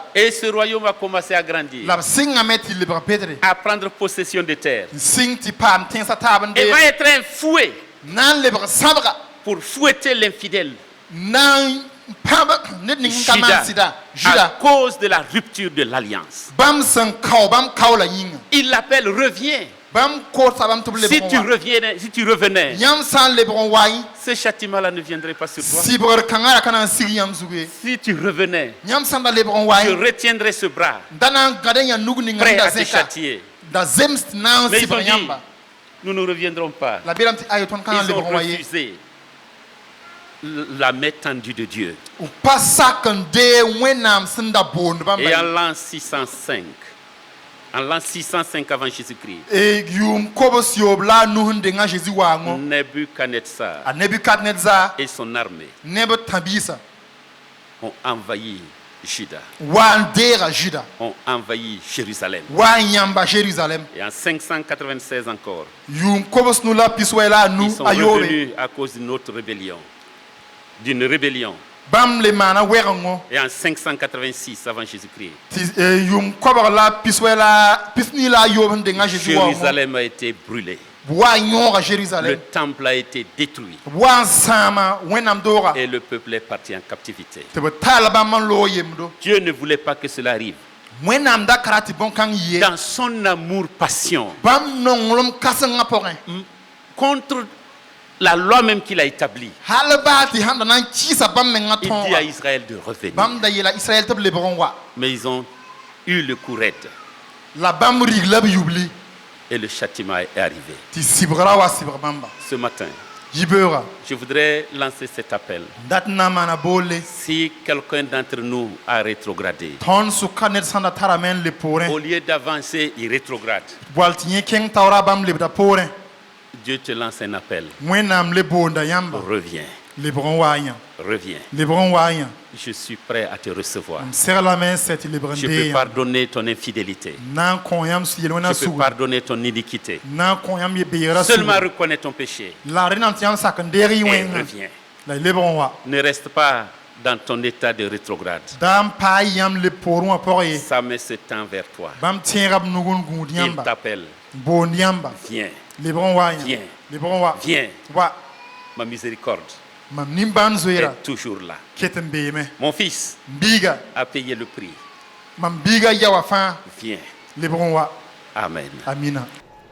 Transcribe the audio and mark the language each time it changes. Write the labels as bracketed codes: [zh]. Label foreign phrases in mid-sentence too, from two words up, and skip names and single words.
[fr] Et ce royaume a commencé à grandir, [mos] la b sɩngame tɩ lebg bedre [fr] à prendre possession des terres. [mos] n sɩng tɩ paam tẽnsã taab n [fr] Et de va être un fouet [mos] na n lebg sãbga [fr] pour fouetter l'infidèle [mos] na n pãb ned ning n ka maan sɩda [fr] à juda cause de la rupture de l'alliance. [mos] bãmb sẽn kao bãmb kao la yĩnga [fr] Il l'appelle, reviens. [mos] bãmb koodsa bãmb tɩ b lebg [fr] Si [mos] n [fr] tu [mos] wa [fr] revenais, [mos] yãmb sã n lebg n wa yẽ [fr] ce châtiment-là ne viendrait pas sur toi. [mos] sɩbgr kãngã ra ka na n sig yãmb zugu ye [fr] Si tu revenais, [mos] yãmb sã n da lebg n wa [fr] je [mos] yẽ [fr] retiendrai ce bras, [mos] da na n gãd n yaa nug ning [fr] prêt [mos] n da [fr] à te [mos] zẽka [fr] châtier. [mos] da zems tɩ na n [fr] Mais ils ont [mos] sɩbg [fr] dit, [mos] yãmba [fr] nous ne reviendrons pas. [mos] la beelame tɩ ayo tõnd ka na n [fr] Ils [mos] lebg [fr] ont [mos] n wa ye [fr] refusé la main tendue de Dieu. [mos] b pa sak n dee wẽnnaam sẽn da boond bãmba [fr] Et en [mos] ye. [fr] l'an 605, en l'an 605 avant Jésus-Christ, [mos] yʋʋm kobs yoob la a nus n denga a zeezi waangõ Nebuchadnezzar a nebukadnezar [fr] et son armée [mos] neb tã-biisã [fr] ont envahi Juda, [mos] wa n deega juda [fr] ont envahi Jérusalem. [mos] wa n yãmba jérusalem [fr] Et en 596 encore, [mos] yʋʋm kobs nu la piswɛ la a nu [fr] ils sont [mos] a yoobe [fr] revenus à cause d'une autre rébellion. D'une rébellion. [mos] bãmb le maana wɛgengo [fr] Et en 586 avant Jésus-Christ, [mos] tɩ yʋʋm kobg la piswɛ la pisnii la a yoob sẽn denga a zeezi waoongõ [fr] Jérusalem a été brûlée. [mos] b wa n yõoga [fr] Le jérusalem temple a été détruit. [mos] b wa n sãama wẽnnaam dooga [fr] Et le peuple est parti en captivité. [mos] tɩ b taal bãmb n loog yemdo [fr] Dieu ne voulait pas que cela arrive. [mos] wẽnnaam da kara tɩ bõn-kãng yɩ ye [fr] Dans son amour passion [mos] bãmb nonglem kãsengã pʋgẽ [fr] contre la loi même qu'il a établie, [mos] hal baa tɩ sãn da na n kɩɩsa bãmb mengã [fr] il dit à [mos] tõoga [fr] Israël de revenir. [mos] bãmb da yeela israɛl tɩ b lebg n wa [fr] Mais ils ont eu le coup raide [mos] la bãmb rig la b yubli [fr] et le châtiment est arrivé. [mos] tɩ sɩbgra wa sɩbg bãmba [fr] Ce matin, [mos] yibeoogã [fr] je voudrais lancer cet appel. [mos] dat n na n maana boolle [fr] Si quelqu'un d'entre nous a rétrogradé, [mos] tõnd sʋka ned sãn da tarame n le poorẽ [fr] au lieu d'avancer, il rétrograde. [mos] boal tɩ yẽ kẽng taoora bãmb lebda poorẽ [fr] Dieu te lance un appel. [mos] wẽnnaam le boonda yãmba [fr] Reviens, [mos] lebg n waa yã [fr] reviens. [mos] lebg n waa yã [fr] Je suis prêt à te recevoir. [mos] m seglame n sɛ tɩ lebg n [fr] Je [mos] dee [fr] peux [mos] yã [fr] pardonner ton infidélité. [mos] na n kõ yãmb yel wẽna [fr] Je peux [mos] suga [fr] pardonner ton iniquité. [mos] na n kõ yãmb ye beegrã [fr] Seulement [mos] suga [fr] reconnais ton péché [mos] la rẽnnaam tɩ yãmb sak n deeg y [fr] et [mos] wẽngã [fr] reviens. [mos] la y lebg n wa [fr] Ne reste pas dans ton état de rétrograde. [mos] da n paa yãmb le poorẽ wã pʋgẽ ye [fr] Ça met ce temps vers toi. [mos] bãmb tẽega b nug n gũud [fr] Il [mos] yãmba [fr] t'appelle. [mos] boond yãmba [fr] Viens, [mos] lebg n waa yã [fr] Viens. [mos] lebg n wa [fr] viens, [mos] wa [fr] ma miséricorde. [mos] mam nimban zoira [fr] est toujours là. [mos] ketem beeme [fr] Mon fils [mos] biga [fr] a payé le prix. [mos] mam biga yawa fa [fr] Viens. [mos] lebron wa [fr] Amen. [mos] amina